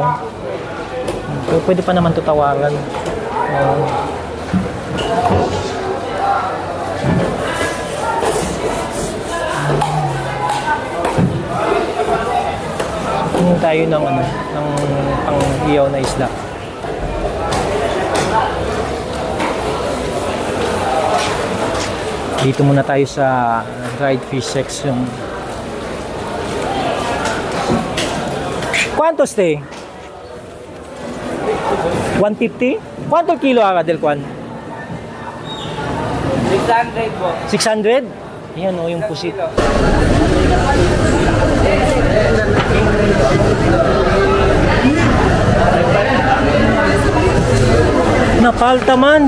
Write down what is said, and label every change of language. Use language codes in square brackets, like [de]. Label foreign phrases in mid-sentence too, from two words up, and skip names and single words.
[tl] So, pwede pa naman ito tawaran. Tingin tayo ng pang-iyaw na isda. Dito muna tayo sa [en] dried fish section. [cbk] ¿Cuántos te? 150? ¿Cuánto el kilo haga del kwan? [tl] 600 po. 600? Yan yung pusit. Napalta man.